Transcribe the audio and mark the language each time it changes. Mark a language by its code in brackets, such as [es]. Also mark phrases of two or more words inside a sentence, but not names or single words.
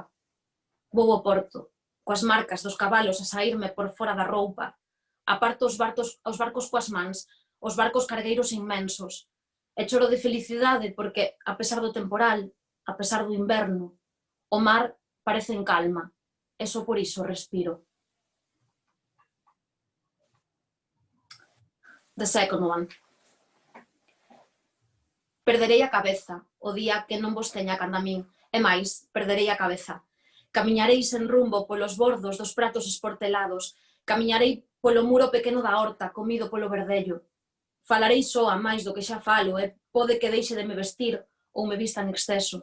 [gl] Vou ao porto, coas marcas dos cabalos a saírme por fora da roupa. Aparto os barcos coas mans, os barcos cargueiros inmensos. E choro de felicidade porque, a pesar do temporal, a pesar do inverno, o mar parece en calma. E só por iso respiro. [en] The second one. [gl] Perderei a cabeza o día que non vos teña canda min, e máis, perderei a cabeza. Camiñarei sen rumbo polos bordos dos pratos esportelados, camiñarei polo muro pequeno da horta, comido polo verdello. Falarei soa máis do que xa falo, e pode que deixe de me vestir ou me vista en exceso.